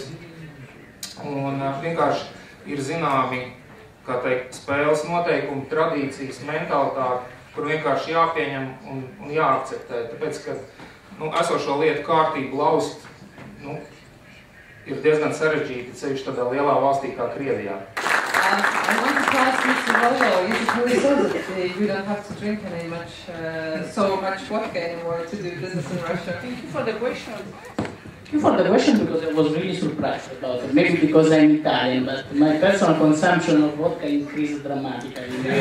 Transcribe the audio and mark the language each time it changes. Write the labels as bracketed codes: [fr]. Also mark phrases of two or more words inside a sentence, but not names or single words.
[lv] Un vienkārši ir zināmi, kā teikt, spēles noteikumi, tradīcijas, mentalitāte, kur vienkārši jāpieņem un jāakceptē. Tāpēc, ka esošo lietu kārtību laust ir diezgan sarežģīti, ceļš tādā lielā valstī kā Krievijā. [en] I want to ask Mr. Volvo, you just really said that you don't have to drink so much vodka anymore to do business in Russia. Thank you for the question. Thank you for the question because I was really surprised about it. Maybe because I'm Italian, but my personal consumption of vodka increased dramatically.